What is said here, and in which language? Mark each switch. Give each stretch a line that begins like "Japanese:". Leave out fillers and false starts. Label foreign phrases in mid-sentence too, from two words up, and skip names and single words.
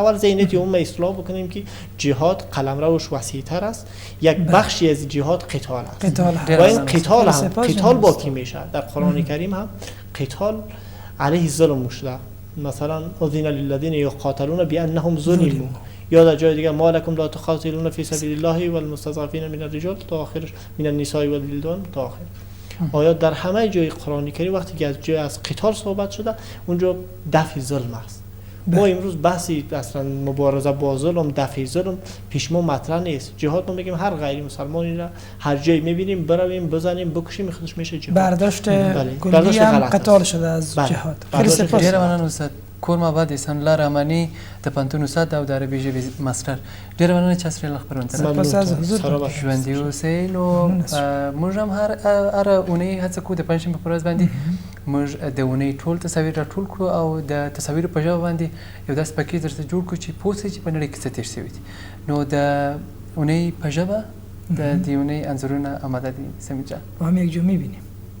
Persian: اول ذهنیت عموم اصلاح بکنیم که جهاد قلمروش وسیع‌تر است. یک بخشی از جهاد قتال است و این قتال با کی میشه؟ در قرآن کریم هم قتال علیه ظلم شده. مثلا
Arabic: اذن للذین یقاتلون بانهم ظلموا،
Persian: یا در جای دیگه
Arabic: ما لکم لا تقاتلون فی سبیل الله والمستضعفین من الرجال
Persian: تا آخرش،
Arabic: من النساء والولدان
Persian: تا آخر. آیات در همه جای قرآن کریم وقتی که از جای از قتال صحبت شده اونجا دفع ظلم است. ما امروز بحثی اصلا مبارزه با ظلم، دفع ظلم پیش ما مطرح نیست. جهاد ما میگیم هر غیر مسلمانی را هر جایی میبینیم برویم بزنیم بکشیم خودش میشه جهاد. برداشت کلی هم قتال شده از جهاد. خیلی سپاس.
Pashto: ډیره مننه استاد کورما بعد احسان الله رحمانی د پانتون استاد او د عربي ژبې ماستر. ډیره مننه چې اسری الله خبرونه
Persian: سپاس از حضور.
Pashto: ژوندي اوسئ. نو موږ هم هر اونۍ هڅه کوو د پنجشنبې په ورځ باندې موږ د اونۍ ټول تصاویر راټول کړو او د تصاویرو په ژبه باندې یو داسې پکیج درته جوړ کړو چې پوه شئ چې په نړۍ کې څه تېر شوي دي. نو د اونۍ په ژبه د دې اونۍ انځورونه آماده دي سمیع جان.
Persian: با هم یک جو میبینیم.